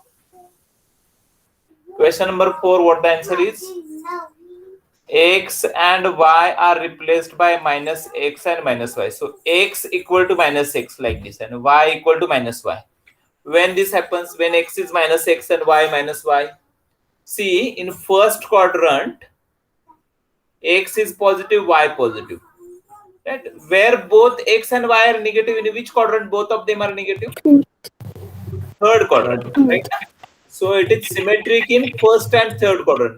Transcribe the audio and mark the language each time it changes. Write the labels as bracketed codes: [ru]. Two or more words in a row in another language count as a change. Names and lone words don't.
[en] Question number 4. What the answer is? X and y are replaced by minus x and minus y. So x equal to minus x like this and y equal to minus y. When this happens, when x is minus x and y minus y. See, in first quadrant, x is positive, y positive. Right? Where both x and y are negative, in which quadrant both of them are negative? Third quadrant. Right? So it is symmetric in first and third quadrant.